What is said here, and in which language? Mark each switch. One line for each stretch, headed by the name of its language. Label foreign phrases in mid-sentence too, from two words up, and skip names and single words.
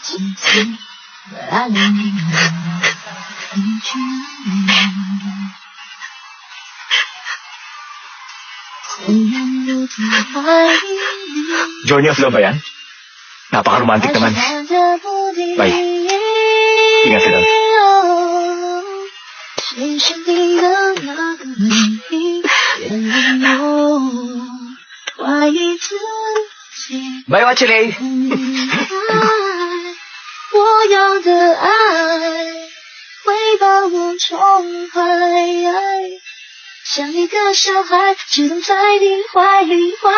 Filipino: Journey of Love ba yan? Napaka-romantic naman. Bye. Ingat ka doon.
Chinese: 谁是你的那个唯一？原谅我怀疑自己。
English: Bye, Wachile!
Chinese: 我要的爱会把我宠坏，像一个小孩，只能在你怀里怀。